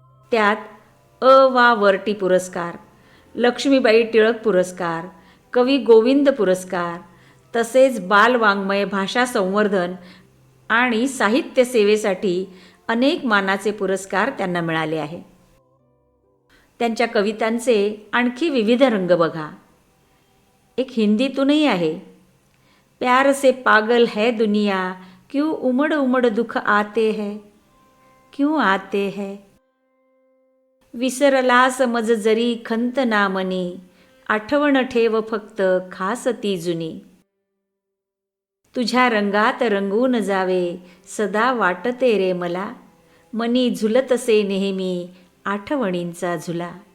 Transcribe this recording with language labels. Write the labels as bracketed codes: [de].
[mr] त्यात वा वर्टी पुरस्कार, लक्ष्मीबाई टिळक पुरस्कार, कवी गोविंद पुरस्कार, तसेच बालवाङ्मय भाषा संवर्धन आणि साहित्य सेवेसाठी अनेक मानाचे पुरस्कार त्यांना मिळाले आहे. त्यांच्या कवितांचे आणखी विविध रंग बघा. एक हिंदीतूनही आहे. [hi] प्यार से पागल है दुनिया, क्यों उमड़ उमड़ दुख आते हैं, क्यों आते हैं. [mr] विसरला समज जरी खंत ना मनी, आठवण ठेव फक्त खास ती जुनी. तुझ्या रंगात रंगून जावे सदा वाटते रे मला, मनी झुलतसे नेहमी आठवणींचा झुला.